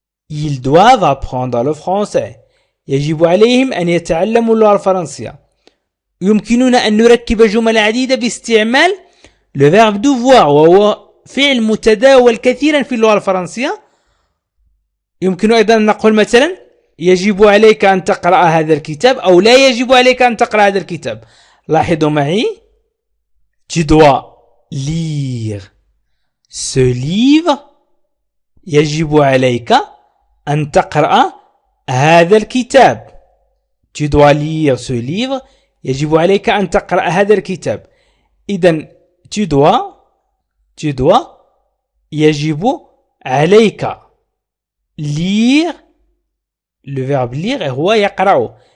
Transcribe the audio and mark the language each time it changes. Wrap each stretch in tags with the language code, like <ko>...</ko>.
<fr>Ils doivent apprendre le français.</fr> <ar>يجب عليهم أن يتعلموا اللغة الفرنسية. يمكننا أن نركب جمل عديدة باستعمال</ar> <fr>le verbe devoir</fr> <ar>وهو فعل متداول كثيرا في اللغة الفرنسية. يمكن أيضا أن نقول مثلا يجب عليك أن تقرأ هذا الكتاب أو لا يجب عليك أن تقرأ هذا الكتاب. لاحظوا معي</ar> <fr>tu dois lire ce livre.</fr> <ar>يجب عليك أن تقرأ هذا الكتاب.</ar> <fr>tu dois lire ce livre.</fr> <ar>يجب عليك أن تقرأ هذا الكتاب. إذن</ar> <fr>tu dois</fr> <ar>يجب عليك</ar> <fr>lire le verbe lire</fr> <ar>هو يقرأ.</ar>